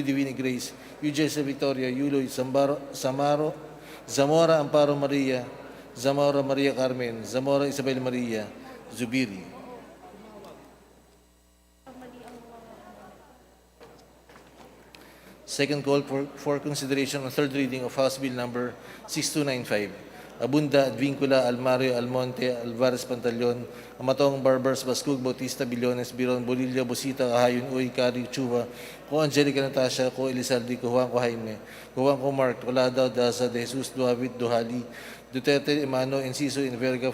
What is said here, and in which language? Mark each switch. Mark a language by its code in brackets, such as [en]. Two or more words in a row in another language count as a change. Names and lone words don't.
[en] Divine Grace, U. Jessa Victoria, Yulo, Zamora Amparo Maria, Zamora Maria Carmen, Zamora Isabel Maria, Zubiri. Second call for consideration on third reading of House Bill number 6295. Abunda, Advincula, Almario, Almonte, Alvarez Pantaleon, Amatong, Barbers, Bascug, Bautista, Billones, Biron, Bolilla, Bosita, Kahayon, Uy, Cari, Chuva, ko Angelica Natasha, ko Elizalde, ko Juan, ko Jaime, ko Juan, ko Mark, Colada, Daza, De Jesus, Duavit, Duhali, Duterte, Emano, Enciso, Inverga,